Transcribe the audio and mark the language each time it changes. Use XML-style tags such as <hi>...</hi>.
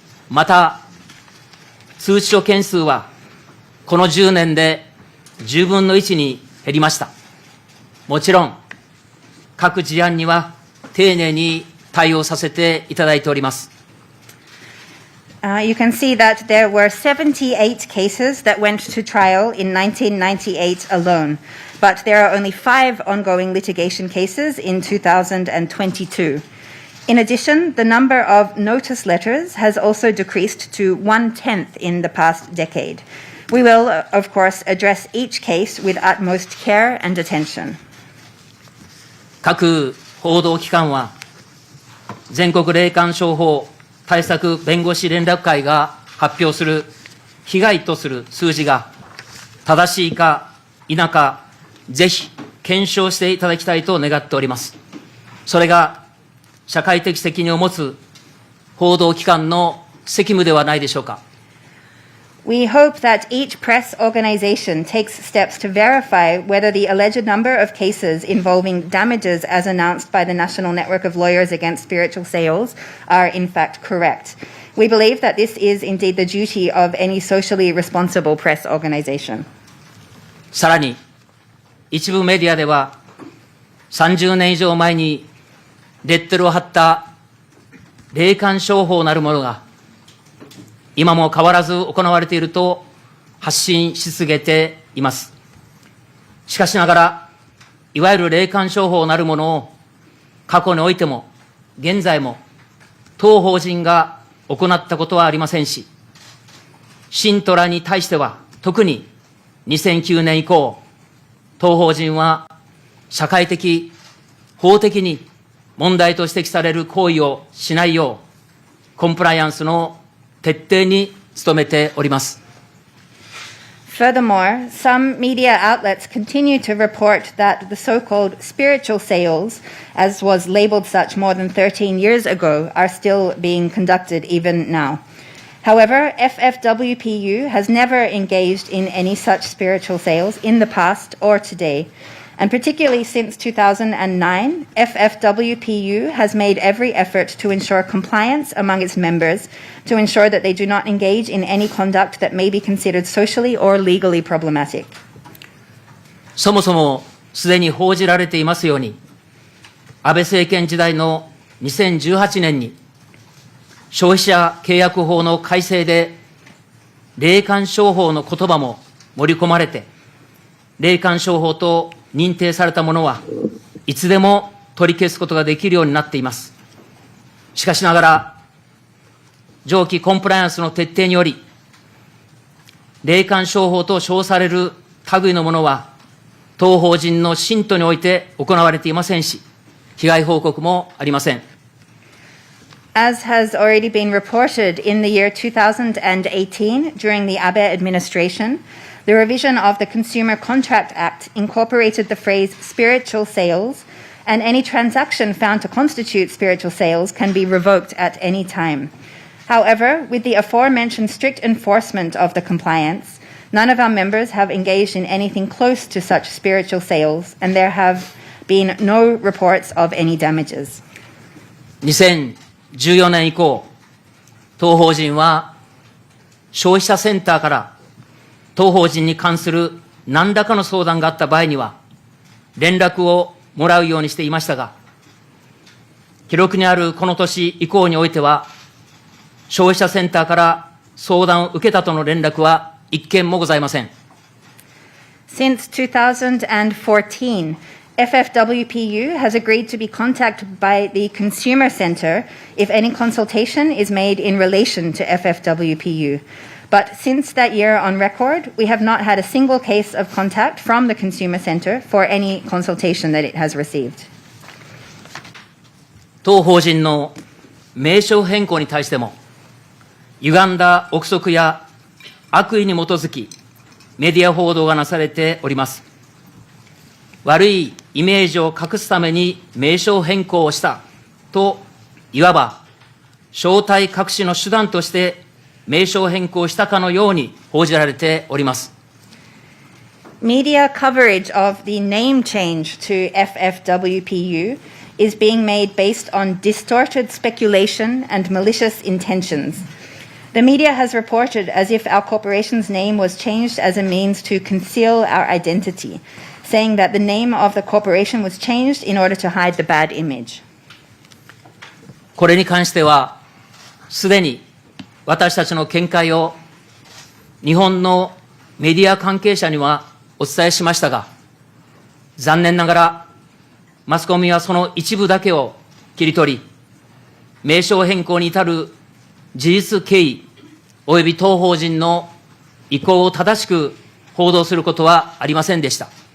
<ja>また、通知書件数はこの10年で10分の1に減りました。もちろん、各事案には丁寧に対応させていただいております。</ja> <en>You can see that there were 78 cases that went to trial in 1998 alone, but there are only 5 ongoing litigation cases in 2022. In addition, the number of notice letters has also decreased to 1/10 in the past decade. We will, of course, address each case with utmost care and attention.</en> <ja>各報道機関は、全国霊感商法対策弁護士連絡会が発表する被害とする数字が正しいか否か、ぜひ検証していただきたいと願っております。それが社会的責任を持つ報道機関の責務ではないでしょうか。</ja> <en>We hope that each press organization takes steps to verify whether the alleged number of cases involving damages as announced by the National Network of Lawyers Against Spiritual Sales are in fact correct. We believe that this is indeed the duty of any socially responsible press organization.</en> <ja>さらに、一部メディアでは30年以上前にレッテルを貼った霊感商法なるものが今も変わらず行われていると発信し続けています。しかしながら、いわゆる霊感商法なるものを過去においても現在も当法人が行ったことはありませんし、信徒らに対しては特に2009年以降、当法人は社会的、法的に問題と指摘される行為をしないよう、コンプライアンスの徹底に努めております。</ja> <en>Furthermore, some media outlets continue to report that the so-called spiritual sales, as was labeled such more than 13 years ago, are still being conducted even now. However, FFWPU has never engaged in any such spiritual sales in the past or today. And particularly since 2009, FFWPU has made every effort to ensure compliance among its members, to ensure that they do not engage in any conduct that may be considered socially or legally problematic.</en> <ja>そもそもすでに報じられていますように、安倍政権時代の2018年に消費者契約法の改正で霊感商法の言葉も盛り込まれて、霊感商法と認定されたものはいつでも取り消すことができるようになっています。しかしながら、上記コンプライアンスの徹底により、霊感商法と称される類のものは、当法人の信徒において行われていませんし、被害報告もありません。</ja> <en>As has already been reported in the year 2018 during the Abe administration, the revision of the Consumer Contract Act incorporated the phrase spiritual sales, and any transaction found to constitute spiritual sales can be revoked at any time. However, with the aforementioned strict enforcement of the compliance, none of our members have engaged in anything close to such spiritual sales, and there have been no reports of any damages.</en> <ja>2014年以降、当法人は消費者センターから当法人に関する何らかの相談があった場合には、連絡をもらうようにしていましたが、記録にあるこの年以降においては、消費者センターから相談を受けたとの連絡は一件もございません。</ja> <en>Since 2014, FFWPU has agreed to be contacted by the Consumer Center if any consultation is made in relation to FFWPU. But since that year on record, we have not had a single case of contact from the Consumer Center for any consultation that it has received.</en> <ja>当法人の名称変更に対しても、歪んだ憶測や悪意に基づき、メディア報道がなされております。悪いイメージを隠すために名称変更をしたと、いわば正体隠しの手段として名称変更したかのように報じられております。</ja> <en>Media coverage of the name change to FFWPU is being made based on distorted speculation and malicious intentions. The media has reported as if our corporation's name was changed as a means to conceal our identity, saying that the name of the corporation was changed in order to hide the bad image.</en> <ja>これに関しては、すでに私たちの見解を日本のメディア関係者にはお伝えしましたが、残念ながらマスコミはその一部だけを切り取り、名称変更に至る事実経緯および当法人の意向を正しく報道することはありませんでした。</ja>